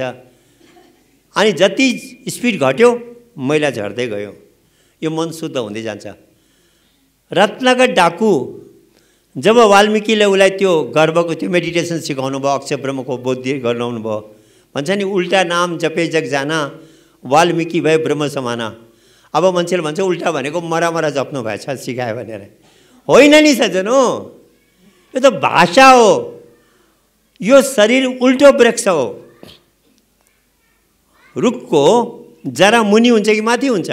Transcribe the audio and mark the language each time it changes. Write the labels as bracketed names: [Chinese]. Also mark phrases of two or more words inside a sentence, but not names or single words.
[Nepali] अनि जति स्पिड घट्यो मैला झर्दै गयो, यो मन शुद्ध हुँदै जान्छ। रत्नाकर डाकु जब वाल्मिकीले उसलाई त्यो गर्भको त्यो मेडिटेसन सिकाउनु भयो, अक्षर ब्रह्मको बोध गराउनु भयो, भन्छ नि [Awadhi] उल्टा नाम जपे जग जाना, वाल्मिकी भए ब्रह्म समाना। [Nepali] अब मान्छेले भन्छ उल्टा भनेको मरा जप्नु भएछ सिकायो भनेर। होइन नि सजन हो, यो त भाषा हो। यो शरीर उल्टो वृक्ष हो। रुखको जरा मुनि हुन्छ कि माथि हुन्छ?